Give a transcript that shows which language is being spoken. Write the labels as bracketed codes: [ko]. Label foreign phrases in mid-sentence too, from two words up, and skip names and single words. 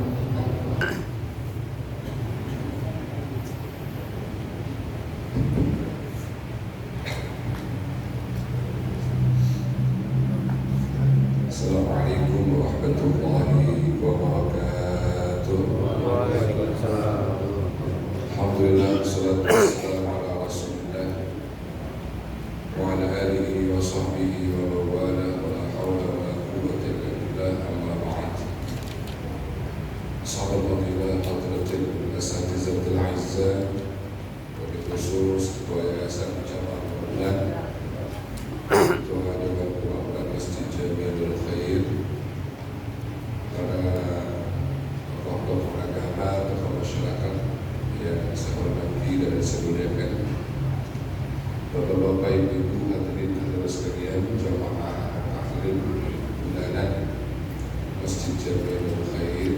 [ar] السلام عليكم ورحمة الله وبركاته. الحمد لله، الصلاة والسلام على رسول الله وعلى آله وصحبه ومن والاه ولا حول ولا قوة إلا بالله، أما بعد. أصحاب الفضيلة حضرة الأساتذة الأعزة وبالخصوص [id] ketua yayasan Jamaah Bulan Ketua Dewan Perwakilan Masjid Jami'ul Khair, para tokoh-tokoh agama, tokoh masyarakat yang saya hormati dan saya muliakan, Bapak-bapak, Ibu-ibu, hadirin hadirat sekalian, jamaah taklim bulanan Masjid Jami'ul Khair.